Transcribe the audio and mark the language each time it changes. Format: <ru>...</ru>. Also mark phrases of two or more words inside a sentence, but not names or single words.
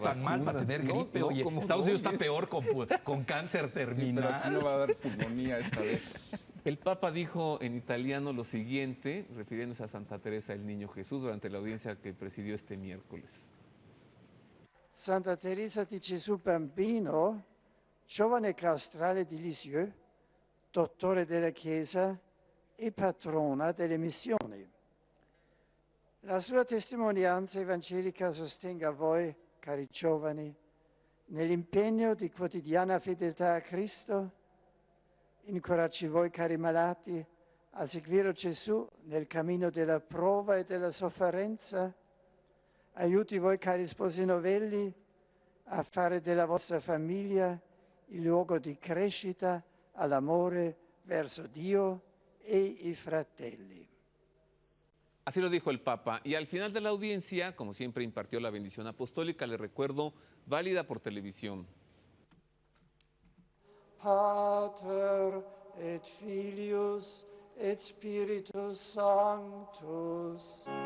<es>ando tan mal basura. para tener No, gripe. no, Oye, ¿cómo Estados no? Unidos está peor con cáncer Sí, pero aquí terminal. no va a dar pulmonía esta vez. El Papa dijo en italiano lo siguiente, refiriéndose a Santa Teresa del Niño Jesús durante la audiencia que presidió este miércoles.</es> <it>Santa Teresa di Gesù Bambino, giovane claustrale di Lisieux, dottore della Chiesa e patrona delle missioni. La sua testimonianza evangelica sostenga voi, cari giovani, nell'impegno di quotidiana fedeltà a Cristo, incoraggi voi, cari malati, a seguire Gesù nel cammino della prova e della sofferenza, aiuti voi, cari sposi novelli, a fare della vostra famiglia il luogo di crescita all'amore verso Dio e i fratelli.</it> <es>Así lo dijo el Papa. Y al final de la audiencia, como siempre, impartió la bendición apostólica, le recuerdo, válida por televisión.</es> <la>Pater et Filius et Spiritus Sanctus.</la>